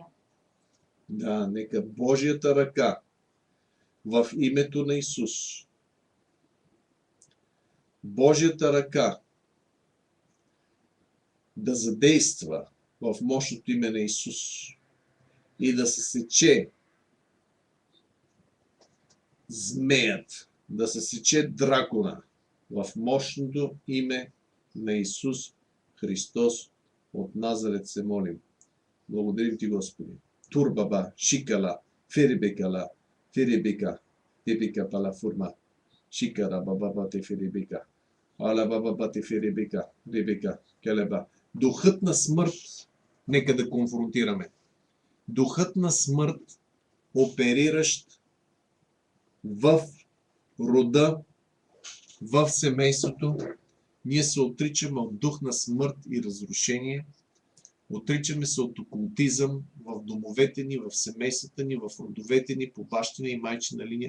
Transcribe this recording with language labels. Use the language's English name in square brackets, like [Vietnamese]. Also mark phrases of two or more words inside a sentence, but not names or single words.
[Bulgarian] Да, нека Божията ръка в името на Исус, Божията ръка да задейства в мощното име на Исус и да се сече змеят, да се сече дракона в мощното име на Исус Христос от Назарет се молим. Благодарим ти, Господи. Турбаба, шикала, феребекала, феребека, тепека пала форма, шикара баба те феребека, ала баба те феребека, ребека, келеба. Духът на смърт, нека да конфронтираме. Духът на смърт, опериращ в рода, в семейството, ние се отричаме от дух на смърт и разрушение, отричаме се от окултизъм в домовете ни, в семействата ни, в родовете ни, по бащина и майчина линия.